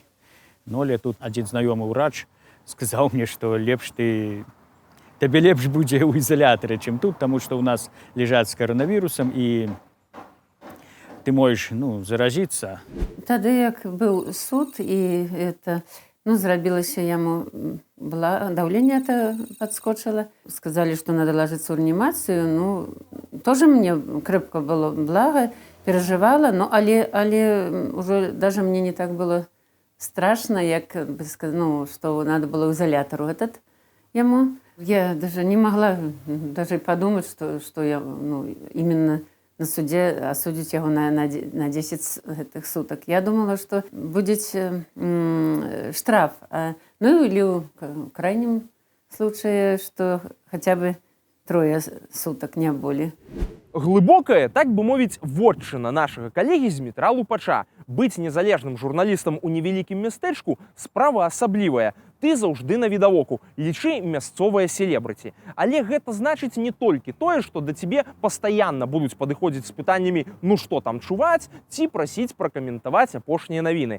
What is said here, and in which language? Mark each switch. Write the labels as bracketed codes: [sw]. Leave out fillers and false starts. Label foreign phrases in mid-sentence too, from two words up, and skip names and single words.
[be] Ну, але тут адзін знаёмы ўрач сказаў мне, што табе лепш будзе ў ізалятары, чым тут, таму што ў нас ляжаць з каранавірусам і ты можаш заразіцца. Тады як быў суд і это зрабілася яму даўленне падскочыла. Сказалі, што [ru] надо ложиться [be] ў рэанімацыю. [ru] Тоже мне крепко было блага, переживала, але уже даже мне не так было страшно, як бы сказать, что надо было изолятору ему. Я даже не могла даже подумать, что я именно на суде осудить его на 10 этих суток. Я думала, что будет штраф. Или в крайнем случае, что хотя бы 3 суток не более. [be] Глыбокая, так бы мовіць, вотчына нашага калегі з Дмітра Лупача. Быць незалежным журналістам у невялікім мястэчку справа асаблівая. Ты заўжды на відавоку, лічы мясцовае селебрыці. Але гэта значыць не толькі тое, што да цябе пастаянна будуць падыходзіць з пытаннямі што там чуваць, ці прасіць пракаментаваць апошнія навіны.